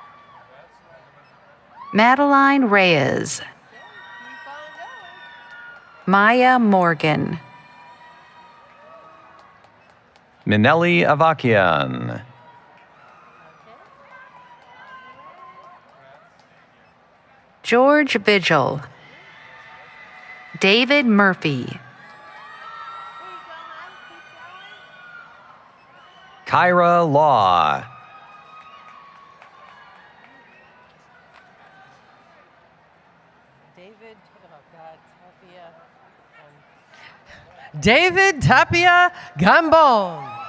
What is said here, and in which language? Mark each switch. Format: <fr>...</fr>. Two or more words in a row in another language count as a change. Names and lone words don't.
<en>Madeline Reyes. Maya Morgan. Minelli Avakian. George Vigil. David Murphy. Kyra Law. David, David Tapia Gambon.</en>